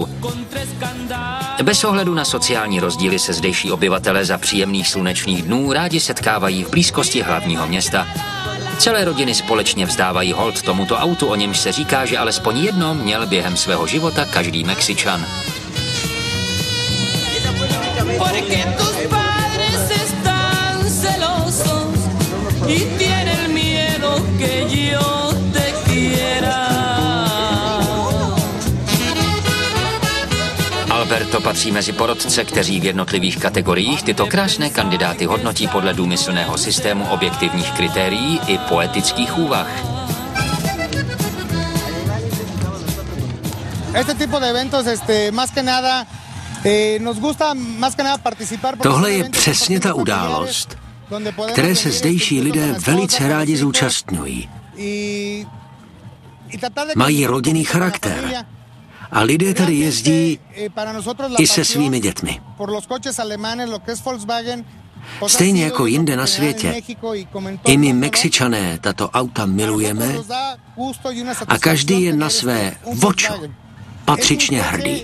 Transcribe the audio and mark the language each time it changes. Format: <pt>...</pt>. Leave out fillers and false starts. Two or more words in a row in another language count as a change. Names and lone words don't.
<cs>Bez ohledu na sociální rozdíly se zdejší obyvatelé za příjemných slunečných dnů rádi setkávají v blízkosti hlavního města. Celé rodiny společně vzdávají hold tomuto autu, o němž se říká, že alespoň jedno měl během svého života každý Mexičan.</cs> <es>Y tiene el miedo que yo te quiera.</es> <cs>Alberto patří mezi porotce, kteří v jednotlivých kategoriích tyto krásné kandidáty hodnotí podle důmyslného systému objektivních kritérií i poetických úvah.</cs> <es>Este tipo de eventos, más que nada, nos gusta más que nada participar.</es> <cs>Tohle je přesně ta událost, které se zdejší lidé velice rádi zúčastňují. Mají rodinný charakter a lidé tady jezdí i se svými dětmi. Stejně jako jinde na světě, i my Mexičané tato auta milujeme a každý je na své vočo patřičně hrdý.</cs>